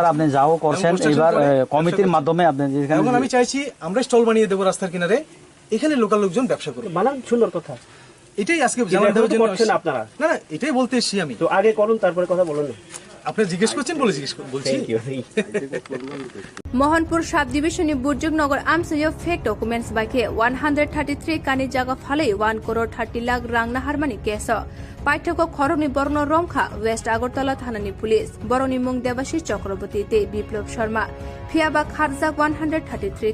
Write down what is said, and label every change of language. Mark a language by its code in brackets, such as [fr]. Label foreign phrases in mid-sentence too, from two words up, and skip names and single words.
[bn] স্যার আপনি যাও করছেন, এবার কমিটির মাধ্যমে আপনি যেখানে, এখন আমি চাইছি আমরা স্টল বানিয়ে দেবো রাস্তার কিনারে, এখানে লোকাল লোকজন ব্যবসা করবে। বানান সুন্দর কথা, এটাই আজকে জানার জন্য করছেন আপনারা। না এটাই বলতে এসেছি আমি। তো আগে করুন, তারপরে কথা বলুন। আপনি জিজ্ঞেস করছেন বলে বলছি। [trp] মোহনপুর সাব ডিভিশনनि बुर्जुगनगर आमसयो फेक डकुमेन्ट्स बाइके 133 कानि जागा फालै 1 करोड़ 30 लाख रां नाहारमानि केस पाठ्यको खरगनि बर्न रंखा वेस्ट आगरतला थानानि पुलिस बरनि मुं देवाशिष चक्रवर्ती ते बिप्लव शर्मा फियाबा खारजाक 133